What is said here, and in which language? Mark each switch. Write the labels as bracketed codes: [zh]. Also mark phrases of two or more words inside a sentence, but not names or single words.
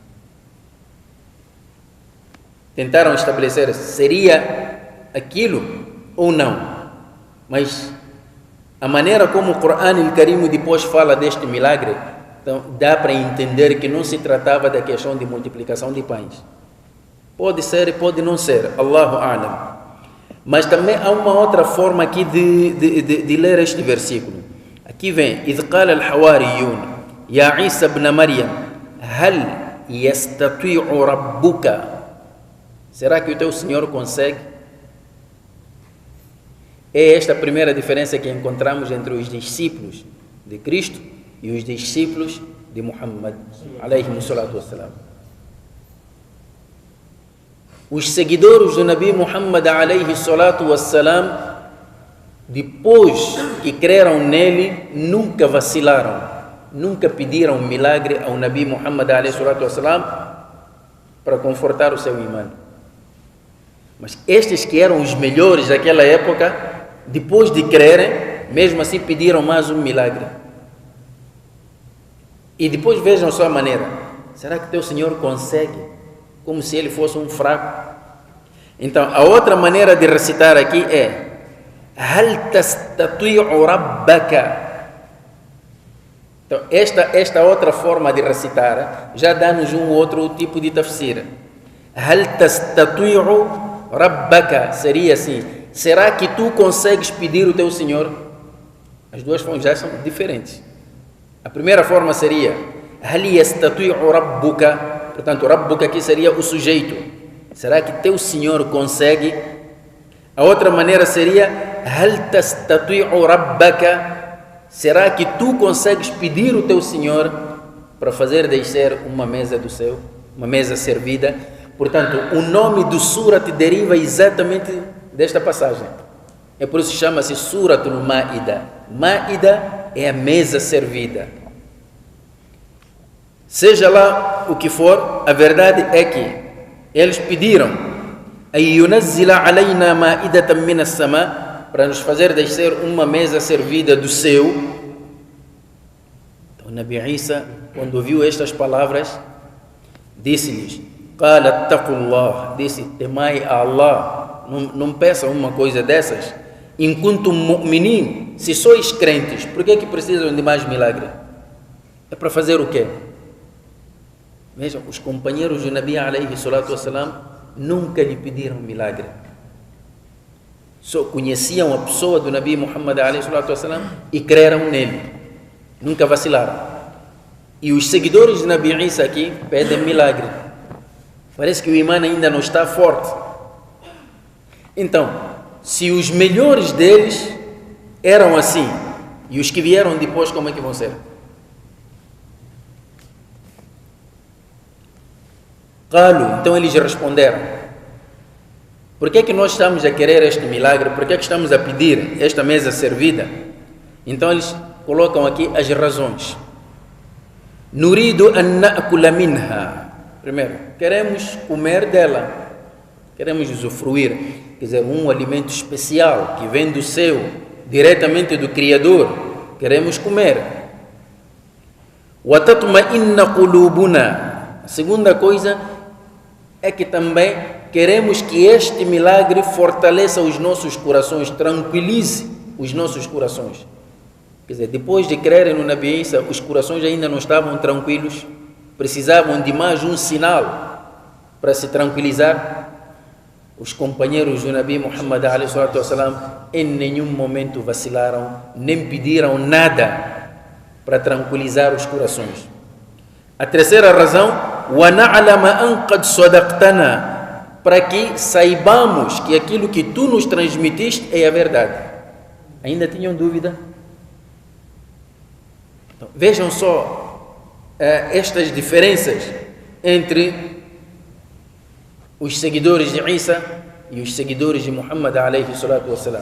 [pt] Tentaram estabelecer se seria aquilo ou não, mas a maneira como o Corão Al-Karim depois fala deste milagre, então dá para entender que não se tratava da questão de multiplicação de pães. Pode ser e pode não ser, [ar] الله أعلم. [pt] Mas também há uma outra forma aqui de ler este versículo. Aqui vem: [ar] إذ قال الحواريون يا عيسى ابن مريم هل يستطيع ربك. [pt] Será que o teu Senhor consegue? É esta a primeira diferença que encontramos entre os discípulos de Cristo e os discípulos de Muhammad [ar] عليه الصلاة والسلام. [pt] Os seguidores do Nabi Muhammad [ar] عليه الصلاة والسلام, [pt] depois que creram nele, nunca vacilaram, nunca pediram um milagre ao Nabi Muhammad [ar] عليه الصلاة والسلام [pt] para confortar o seu imã. Mas estes que eram os melhores daquela época, depois de crerem, mesmo assim pediram mais um milagre. E depois vejam só a maneira. Será que teu Senhor consegue? Como se ele fosse um fraco. Então, a outra maneira de recitar aqui é [ar] هل تستطيع ربك. [pt] Então, esta outra forma de recitar já dá-nos um outro tipo de tafsir. [ar] هل تستطيع ربك [pt] seria assim: será que tu consegues pedir o teu Senhor? As duas formas já são diferentes. A primeira forma seria [ar] هل يستطيع ربك. [pt] Portanto, ربك aqui seria o sujeito. Será que teu Senhor consegue? A outra maneira seria [ar] هل تستطيع ربك. [pt] Será que tu consegues pedir o teu Senhor para fazer descer uma mesa do céu, uma mesa servida? Portanto, o nome do Surat deriva exatamente desta passagem. É por isso que chama-se Suratul Maida. Maida é a mesa servida. Seja lá o que for, a verdade é que eles pediram [ar] أن ينزل علينا مائدة من السماء, [pt] para nos fazer descer uma mesa servida do céu. Então, Nabi Isa, quando ouviu estas palavras, disse-lhes: [ar] قال اتقوا الله, [pt] disse: temai a Allah, não peçam uma coisa dessas. [ar] إن كنتم مؤمنين, [pt] se sois crentes, por que precisam de mais milagre? É para fazer o quê? Vejam, os companheiros do Nabi [ar] عليه الصلاة والسلام [pt] nunca lhe pediram milagre. Só conheciam a pessoa do Nabi Muhammad [ar] عليه الصلاة والسلام [pt] e creram nele. Nunca vacilaram. E os seguidores de Nabi Isa aqui pedem milagre. Parece que o imã ainda não está forte. Então, se os melhores deles eram assim, e os que vieram depois, como é que vão ser? Qalu, então eles responderam: por que nós estamos a querer este milagre? Por que estamos a pedir esta mesa servida? Então eles colocam aqui as razões. [ar] نريد أن نأكل منها. [pt] Primeiro, queremos comer dela, queremos usufruir, quer dizer, um alimento especial que vem do céu, diretamente do Criador, queremos comer. [ar] وتطمئن قلوبنا. [pt] A segunda coisa é que também queremos que este milagre fortaleça os nossos corações, tranquilize os nossos corações. Quer dizer, depois de crerem no Nabi Isa, os corações ainda não estavam tranquilos, precisavam de mais um sinal para se tranquilizar. Os companheiros do Nabi Muhammad ﷺ em nenhum momento vacilaram, nem pediram nada para tranquilizar os corações. A terceira razão, [ar] وَنَعْلَمَ أَنْ قَدْ صَدَقْتَنَا, [pt] para que saibamos que aquilo que tu nos transmitiste é a verdade. Ainda tinham dúvida? Então, vejam só estas diferenças entre os seguidores de Isa e os seguidores de Muhammad [ar] عليه الصلاة والسلام.